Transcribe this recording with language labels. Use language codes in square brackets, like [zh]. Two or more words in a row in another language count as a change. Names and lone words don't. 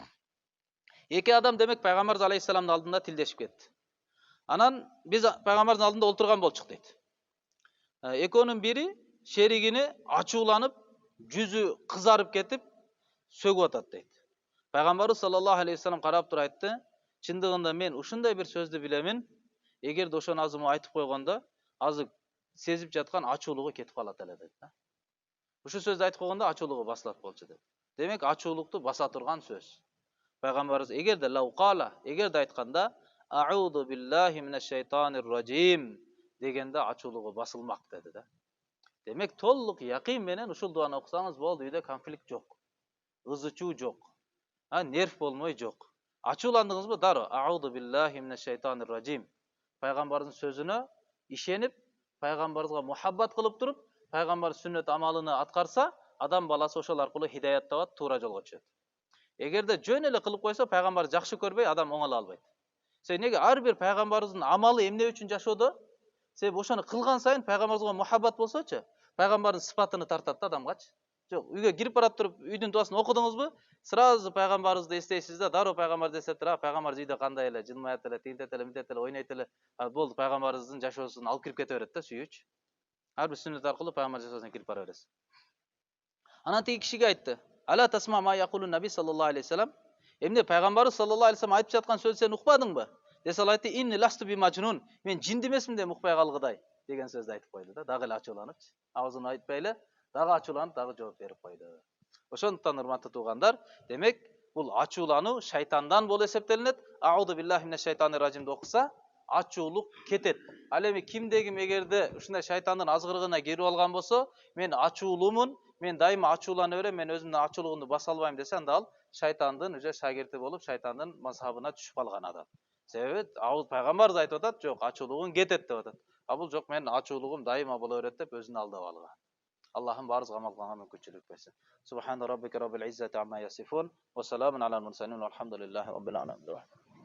[ky] Эки адам демек пайгамбарыбыз алейхиссаламдын алдында тилдешип кетти. Анан биз пайгамбарыбыздын алдында олтурган болчук дейт. Экөөнүн бири шеригини ачууланып, жүзү кызарып кетип сөгүп атат дейт. Пайгамбарыбыз [ar] صلى الله عليه وسلم [ky] карап туруп айтты, чындыгында мен ушундай бир сөздү билемин, эгерде ошону азыр айтып койгондо, азыр сезип жаткан ачуулугу кетип калат эле дейт да. Ушул сөздү айтып койгондо ачуулугу басылат болчу дейт. Демек ачуулукту баса турган сөз. Пайгамбарыбыз эгерде лауқала, эгерде айтканда [ar] أعوذ بالله من الشيطان الرجيم [ky] дегенде ачуулугу басылмак деди да. Демек толук якин менен ушул дуаны окусаңыз болду, үйдө конфликт жок. Ызычуу жок. Нерв болмой жок. Ачууландыңызбы? Дароо [ar] أعوذ بالله من الشيطان الرجيم. [ky] Пайгамбардын сөзүнө ишенип, пайгамбарыбызга мухаббат кылып туруп, пайгамбар сүннөт амалыны аткарса, адам баласы ошол аркылуу хидаят табат, туура жолго түшөт. Эгерде жөн эле кылып койсо, пайгамбар жакшы көрбөй, адам оңоло албайт. Неге ар бир пайгамбарыбыздын амалы эмне үчүн жашоодо? Себеби ошону кылган сайын пайгамбарыбызга мухаббат болсочу, пайгамбардын сыпатыны тартат да адамгачы. Жок, үйгө кирип барат туруп, үйдүн дуасын окудуңузбу? Сразу пайгамбарыбызды эстейсиз да, дароо пайгамбарды эстеп туруп, пайгамбар үйдө кандай эле, жылмаят эле, тигинтет эле, мынтет эле, ойнойт эле. Болду, пайгамбарыбыздын жашоосун алып кирип кете берет да сүйүүчү. Ар бир сүннөт аркылуу пайгамбар жашоосуна кирип бара бересиз. Анан тиги кишиге айтты. [ar] ألا تسمع ما يقول النبي صلى الله عليه وسلم. [ky] Эмне пайгамбарыбыз [ar] صلى الله عليه وسلم [ky] айтып жаткан сөздү сен укпадыңбы? Десе ал айтты, [ar] إني لست بمجنون. [ky] Мен жинди эмесмин деп укпай калгыдай деген сөздү айтып койду да. Дагы эле ачууланып, агызын айтпай эле, дагы ачууланып, дагы жооп берип койду. Ошондуктан урматтуу туугандар, демек бул ачуулануу шайтандан болуп эсептелинет. [ar] أعوذ بالله من الشيطان الرجيم [ky] окуса, ачуулук кетет. Ал эми кимде ким эгерде ушундай шайтандын азгырыгына кирип алган болсо, мен ачуулуумун, мен дайыма ачуулана берем, мен өзүмдүн ачуулугумду баса албайм десе, анда ал шайтандын уже шагирти болуп, шайтандын мазхабына түшүп калган адам. Себеби пайгамбарыбыз айтып атат, жок, ачуулугуң кетет деп атат. А бул жок, мен ачуулугум дайыма боло берет деп өзүн алдап алган. Аллахым барыбызга амал кылганга мүмкүнчүлүк берсин. [ar] سبحان ربك رب العزة عما يصفون وسلام على المرسلين والحمد لله رب العالمين.